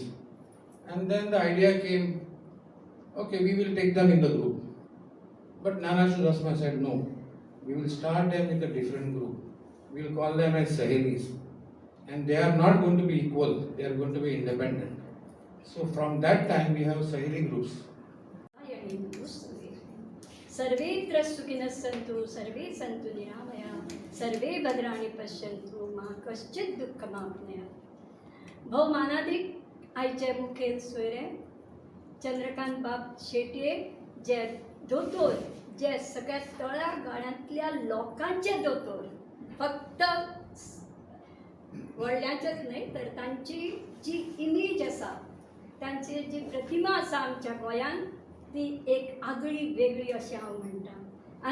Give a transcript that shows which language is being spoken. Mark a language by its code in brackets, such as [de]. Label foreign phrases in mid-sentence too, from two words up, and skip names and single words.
[en] And then the idea came, okay, we will take them in the group. But Nana Shurasma said, no, we will start them with a different group. We will call them as sahelis. And they are not going to be equal, they are going to be independent. So from that time we have saheli groups. [sa] सर्वेत्र सुखिनः सन्तु सर्वे सन्तु निरामयाः सर्वे भद्राणि पश्यन्तु मा कश्चित् दुःखमाप्नुयात्. [kok] भोव मानाधिक आयचे मुखेल सोयरे चंद्रकांत बाब शेटये जे दोतोर, जे सगळ्या तळागाळांतल्या लोकांचे दोतोर, फक्त व्हडल्यांचेच न्हय तर तांची जी इमेज आसा, तांची जी प्रतिमा आसा आमच्या गोंयांत, ती एक आगळी वेगळी अशी हांव म्हणटा.